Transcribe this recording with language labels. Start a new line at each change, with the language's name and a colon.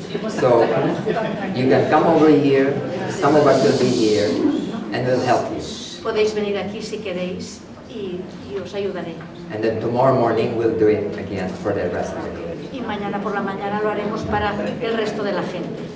English: So you can come over here, some of us will be here, and we'll help you.
Spanish: Podéis venir aquí si queréis y os ayudaré.
English: And then tomorrow morning we'll do it again for the rest of the day.
Spanish: Y mañana por la mañana lo haremos para el resto de la gente.